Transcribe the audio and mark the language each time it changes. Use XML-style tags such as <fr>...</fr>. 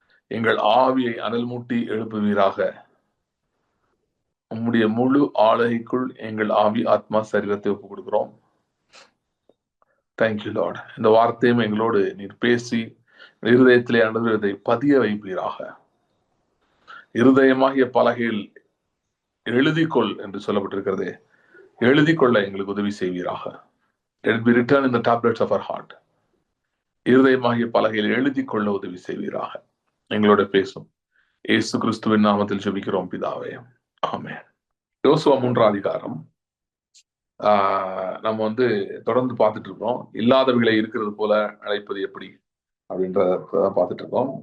<ta>எங்கள் ஆவியை அனல் மூட்டி எழுப்புவீராக. உம்முடைய முழு ஆளுகைக்குள் எங்கள் ஆவி, ஆத்மா, சரீரத்தை ஒப்புக் கொடுக்கிறோம்.</ta> <en>Thank you Lord.</en> <ta>இந்த வார்த்தையும் எங்களோடு நீர் பேசி இருதயத்திலே இதை பதிய வைப்பீராக. இருதயமாகிய பலகையில் எழுதிக்கொள் என்று சொல்லப்பட்டிருக்கிறதே, எழுதிக்கொள்ள எங்களுக்கு உதவி செய்வீராக.</ta> <en>Let it be written in the tablets of our heart.</en> <ta>இருதயமாகிய பலகையில் எழுதிக்கொள்ள உதவி செய்வீராக. எங்களோட பேசும் இயேசு கிறிஸ்துவின் நாமத்தில் ஜெபிக்கிறோம் பிதாவே, ஆமென். யோசுவா 3ஆம் அதிகாரம் நம்ம தொடர்ந்து பார்த்துட்டு இருக்கோம். இல்லாதவைகளை இருக்கிறது போல அழைப்பது எப்படி அப்படின்றத பார்த்துட்டு இருக்கோம்.</ta>